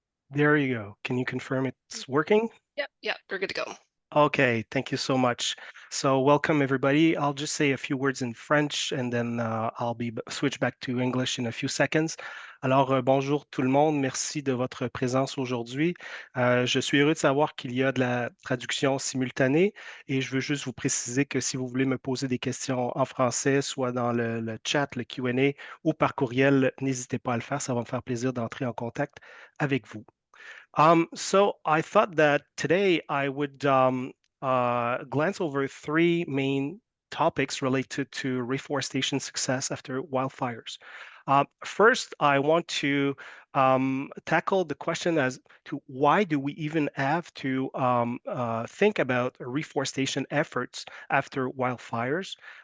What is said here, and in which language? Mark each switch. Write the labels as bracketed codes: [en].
[en] There you go. Can you confirm it's working? Yep, we're good to go. Okay, thank you so much. So welcome everybody. I'll just say a few words in French and then I'll switch back to English in a few seconds. [fr] Alors, bonjour tout le monde. Merci de votre présence aujourd'hui. Je suis heureux de savoir qu'il y a de la traduction simultanée et je veux juste vous préciser que si vous voulez me poser des questions en français, soit dans le chat, le Q&A ou par courriel, n'hésitez pas à le faire. Ça va me faire plaisir d'entrer en contact avec vous. [en] So I thought that today I would glance over three main topics related to reforestation success after wildfires. First, I want to tackle the question as to why do we even have to think about reforestation efforts after wildfires?